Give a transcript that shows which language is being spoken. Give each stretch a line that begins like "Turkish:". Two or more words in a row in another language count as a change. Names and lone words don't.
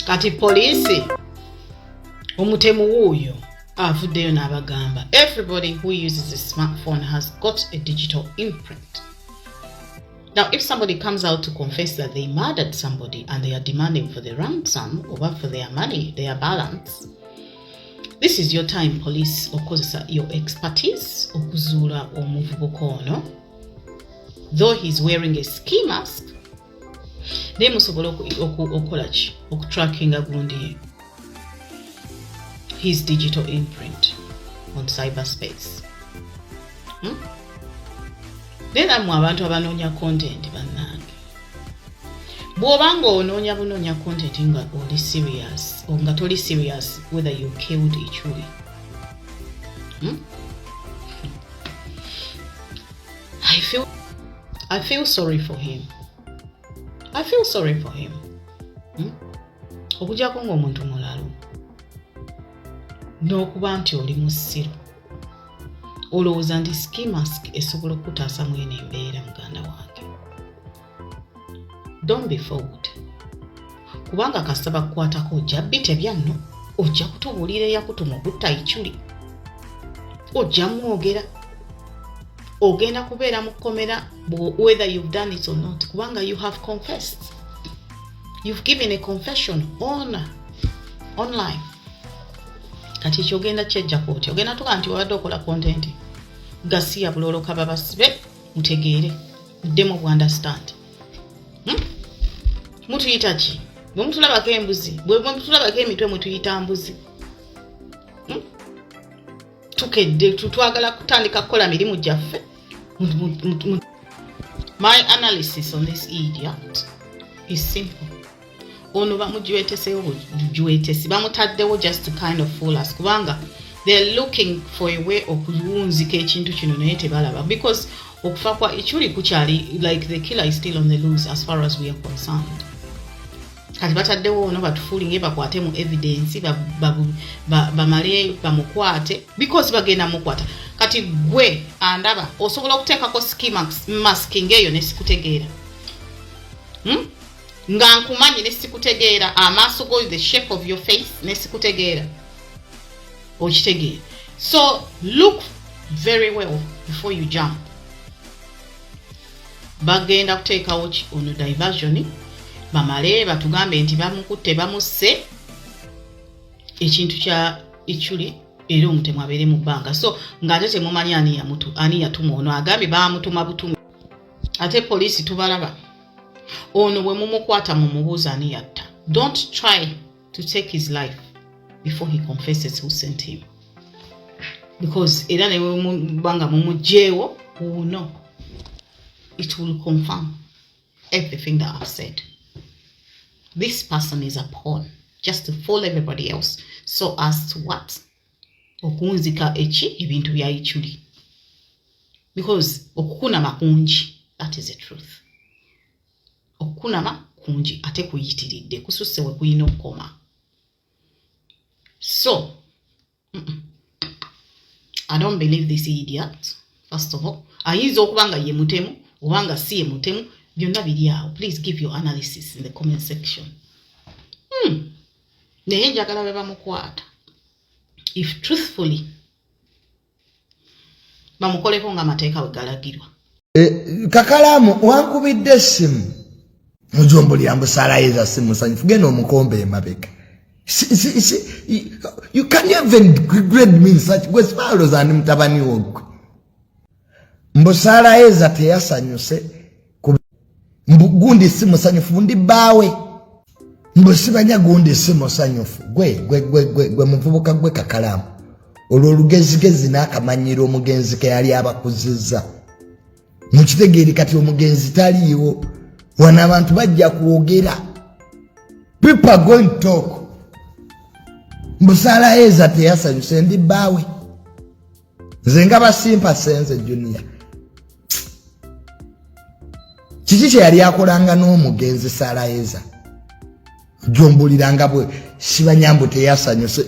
Ganda: poliisi, omutemu wuuyo avuddeyo n'abagamba,
English: "Everybody who uses a smartphone has got a digital imprint." Now, if somebody comes out to confess that they murdered somebody and they are demanding for the ransom or for their money, their balance, this is your time, police, okozesa your expertise
Ganda: okuzuula omuvubuka ono.
English: Though he's wearing a ski mask,
Ganda: naye musobola oku-, oku-, okukola ki? Okutrackinga gundi
English: his digital imprint on cyberspace. Hmm?
Ganda: Then nammwe abantu abanoonya content, bannange. Bw'oba ng'onoonya bunoonya content nga oli serious, o nga toli serious
English: whether you killed Ichuli.
Ganda: Hmm?
English: I feel, I feel sorry for him. I feel sorry for him. Hmm?
Ganda: Okuggyako ng'omuntu mulalu. N'okuba nti oli musiru. Olowooza nti
English: ski mask
Ganda: esobola okutaasa mweno embeera, muganda wange.
English: Don't be fooled.
Ganda: Kubanga kasita bakukwatako, ojja bbitebya nno. Ojja kutubuulira eyakutuma okutta Ichuli. Ojja mwogera. Ogenda kubeera mu kkomera, bwo-,
English: whether you've done it or not, kubanga you have confessed. You've given a confession on, online.
Ganda: Kati ekyogenda kyejja kwotya. Ogenda tuga nti wabadde okola content. Gasiya bulolo kaba basibe, mutegeere. Muddemu bu understand. Hmm? Mutuyita ki? Bwe mutulabako embuzi, bwe, bwe mutulabako emitwe mutuyita mbuzi. Hmm? Tukedde, tu-, twagala kutandika kukola mirimu gyaffe. Mu-, mu-, mu-, mu-,
English: my analysis on this idiot is simple.
Ganda: Ono bamujweteseewo bujwetesi, bamutaddewo
English: just to kind of fool us,
Ganda: kubanga
English: they're looking for a way
Ganda: okuwunzika ekintu kino naye tebalaba. Because okufa kwa Ichuli kukyali,
English: like, the killer is still on the loose as far as we are concerned.
Ganda: Kati bataddewo ono batufuulinge bakwate mu evidence, ba-, ba-, ba-, bamale bamukwate, because bagenda mukwata. Kati gwe andaba, osobola okuteekako
English: ski mask,
Ganda: mask ng'eyo ne sikutegeera. Hmm? Nga nkumanyi ne sikutegeera, amaaso go,
English: the shape of your face,
Ganda: ne sikutegeera. Okitegeera.
English: So, look very well before you jump.
Ganda: Bagenda kuteekawo ki ono diversion, bamale batugambe nti bamukutte, bamusse, ekintu kya Ichuli, era omutemu abeere mu bbanga. So, ng'ate temumanyi ani yamutu-, ani yatuma ono, agambye baamutuma butume. Ate poliisi tubalaba. Ono bwe mumukwata mumubuuza ani yatta.
English: Don't try to take his life before he confesses who sent him.
Ganda: Because era ne bwe muba nga mumuggyeewo,
English: we will know. It will confirm everything that I've said. This person is a pawn, just to fool everybody else. So as to what?
Ganda: Okunzika eki ebintu bya Ichuli. Because okukunama kungi,
English: that is the truth.
Ganda: Okukunama kungi, ate kuyitiridde, kususe we kuyina okukoma. So, mm-mm.
English: I don't believe this idiot, first of all.
Ganda: Ayinza okuba nga ye mutemu, oba nga si ye mutemu, byonna biri awo.
English: Please give your analysis in the comment section. Hmm.
Ganda: Naye njagala be bamukwata.
English: If truthfully,
Ganda: bamukoleko nga amateeka bwe galagirwa. Eh, Kakalamu, wankubidde essimu. Mujombo lya Mbusala Eza si musanyufu. Genda omukombe emabega. Si, si, si,
English: you, you can't even grade me in such,
Ganda: gwe sipalo za ndi mutabani wo gwe. Mbusala Eza teyasanyuse. Ku-, mbu-, gundi si musanyufu, ndi bbaawe. Mbu sibanya gundi si musanyufu. Gwe, gwe, gwe, gwe, gwe muvubuka gwe Kakalamu. Olwo olugezigezi n'akamanyiro omugenzi ke yali abakuzizza. Mukitegeere kati omugenzi taliiwo. Wano abantu bajja kwogera.
English: People are going to talk.
Ganda: Mbusala Eza teyasanyuse, ndi bbaawe. Nze nga basimpa senze Junior. Kiki kye yali akolanga n'omugenzi Sarah Eza? Gy'ombulira nga bwe siba nyambu teyasanyuse.